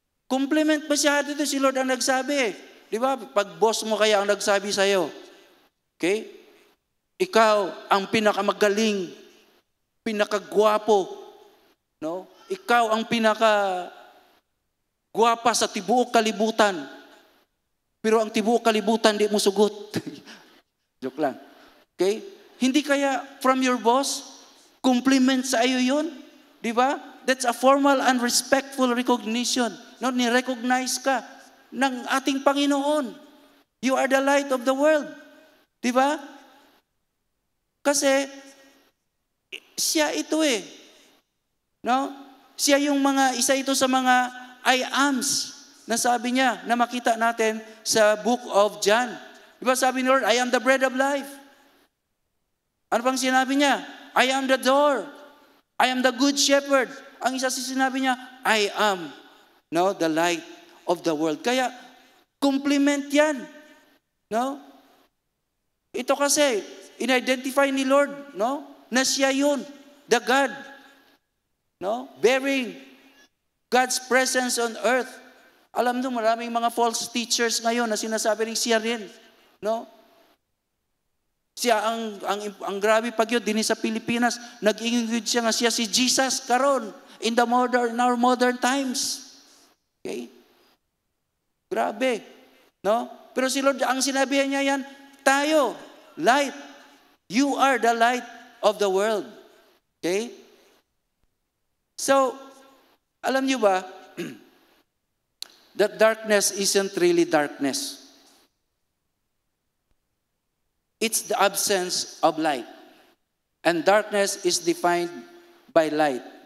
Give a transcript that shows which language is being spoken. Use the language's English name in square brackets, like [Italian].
[Filipino] Compliment masyado ito si Lord ang nagsabi. Di ba? Pag boss mo kaya ang nagsabi sa'yo. Okay? Ikaw ang pinakamagaling, pinakagwapo. No? [Cebuano] Ikaw ang pinakagwapa sa tibuok kalibutan. Pero ang tibuok kalibutan di mo sugot. Joke lang. Okay? [Filipino] Hindi kaya [English] from your boss, [Filipino] compliment sa iyo yun? Di ba? [English] That's a formal and respectful recognition. [Filipino] No, ni-recognize ka ng ating Panginoon. [English] You are the light of the world. [Filipino] Di ba? Kasi siya ito eh. No? Siya yung isa ito sa mga I ams na sabi niya na makita natin sa book of John. Di ba sabi ni Lord, [English] I am the bread of life. [Filipino] Ano pang sinabi niya? [English] I am the door. I am the good shepherd. [Filipino] Ang isa sinabi niya, [English] I am the light of the world. [Filipino] Kaya, compliment yan. No? Ito kasi, in-identify ni Lord, na siya yun, the God. No? [English] Bearing God's presence on earth. [Filipino] Alam mo, maraming mga [English] false teachers [Filipino] ngayon na sinasabi rin siya rin. No? Siya ang grabe pag yun, din sa Pilipinas, nag-ingigid siya nga siya si Jesus karon [English] in our modern times. [Filipino] Okay? Grabe. No? Pero si Lord, ang sinabihan niya yan, tayo, light. [English] You are the light of the world. Okay? So, [Filipino] alam niyo ba, [English] that darkness isn't really darkness. It's the absence of light. And darkness is defined by light.